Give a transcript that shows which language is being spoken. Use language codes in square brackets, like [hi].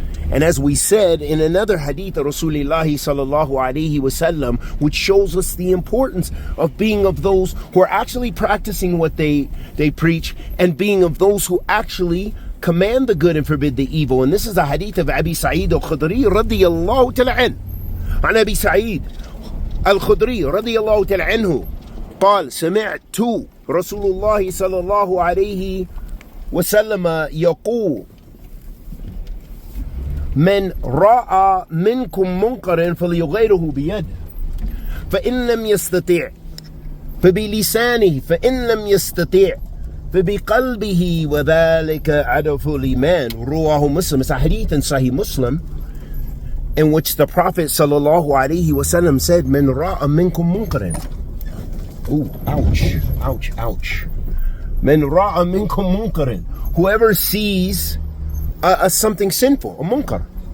[en] And as we said in another hadith of Rasulullah sallallahu alaihi wasallam, which shows us the importance of being of those who are actually practicing what they preach and being of those who actually command the good and forbid the evil. And this is the hadith of Abi Sa'id al-Khudri radiyallahu ta'ala anhu. [ar] عن أبي سعيد الخدري رضي الله تعالى عنه قال سمعت رسول الله صلى الله عليه وسلم يقول من رأى منكم منكرا فليغيره بيده فإن لم يستطع فبلسانه فإن لم يستطع فبقلبه وذلك أضعف الإيمان. رواه مسلم. [en] It's a hadith in Sahih Muslim in which the Prophet sallallahu alaihi wasallam said, "Man ra'a minkum munkaran." Ooh, ouch, ouch, ouch. Man ra'a minkum munkaran. Whoever sees something sinful, a munkar.